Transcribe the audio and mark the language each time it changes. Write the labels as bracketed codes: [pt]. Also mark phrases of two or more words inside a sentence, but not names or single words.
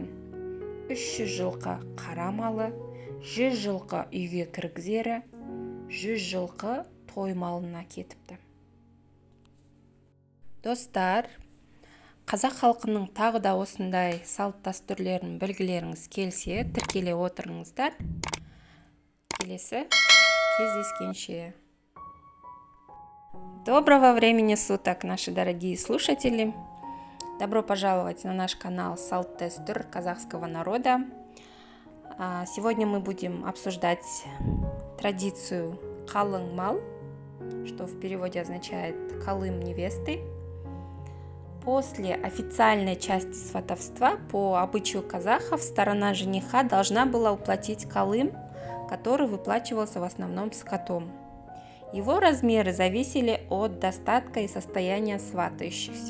[kk] 300 жылқы қара малы, 100 жылқы үйге кіргізері, 100 жылқы той малына кетіпті. Достар, қазақ халқының тағы да осындай салт дәстүрлерін білгілеріңіз келсе, тіркеле отырыңыздар. Келесі кездескенше. [ru] Доброго времени суток, наши дорогие слушатели! Добро пожаловать на наш канал «Салт дәстүр казахского народа». Сегодня мы будем обсуждать традицию [kk] қалың мал, [ru] что в переводе означает «колым невесты». После официальной части сватовства по обычаю казахов сторона жениха должна была уплатить колым, который выплачивался в основном скотом. Его размеры зависели от достатка и состояния сватающихся.